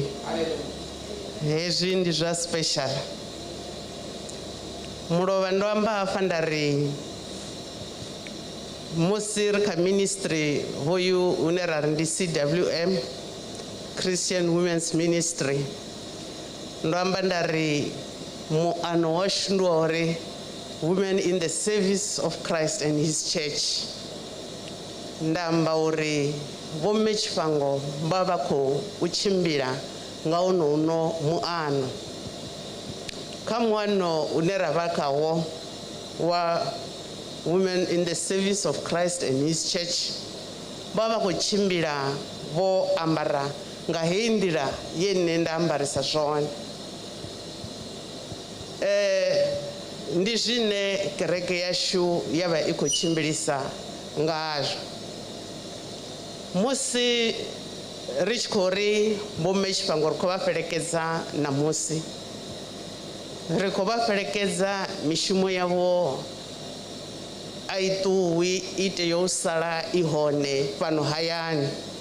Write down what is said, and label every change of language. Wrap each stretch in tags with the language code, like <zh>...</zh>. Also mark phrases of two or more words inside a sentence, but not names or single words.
<ve>Hezwi ndi zwa special. Mulovha ndo amba hafha nda ri musi ri kha ministry hoyu une ra ri ndi CWM, Christian Women's Ministry, ndo amba nda ri muano washu ndi wa uri</ve> <en>women in the service of Christ and his church.</en> <ve>Ndamba uri vhomme Tshifhango vha vha khou tshimbila nga uno muano. Kha muano une ra vha khawo wa</ve> <en>women in the service of Christ and his church,</en> <ve>vha vha khou tshimbila vho ambara nga heyi nḓila ye nne nda ambarisa zwone. Ndi zwine kereke yashu ya vha I khou tshimbilisa ngazwo. Musi ri tshi khou ri vhomme Tshifhango ri khou vha fhelekedza namusi, ri khou vha fhelekedza mishumo yavho a I ṱuwi I tea u sala I hone fhano hayani.</ve>